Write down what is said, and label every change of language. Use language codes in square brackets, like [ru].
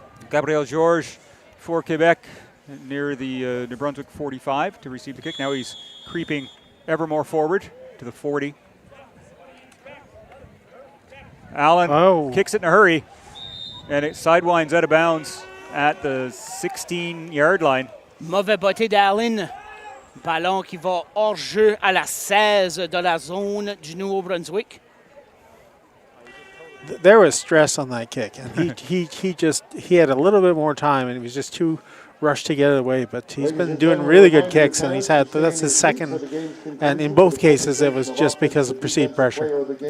[en] Gabriel Georges for Quebec near the New Brunswick 45 to receive the kick. Now he's creeping ever more forward to the 40. Allen kicks it in a hurry, and it sidewinds out of bounds at the 16-yard line. [fr] Mauvais botté d'Allen. Ballon qui va hors jeu à la 16 de la zone du Nouveau-Brunswick. [en] There was stress on that kick, and he had a little bit more time, and he was just too rushed to get it away. But he's been doing really good kicks, and that's his second. And in both cases, it was just because of perceived pressure.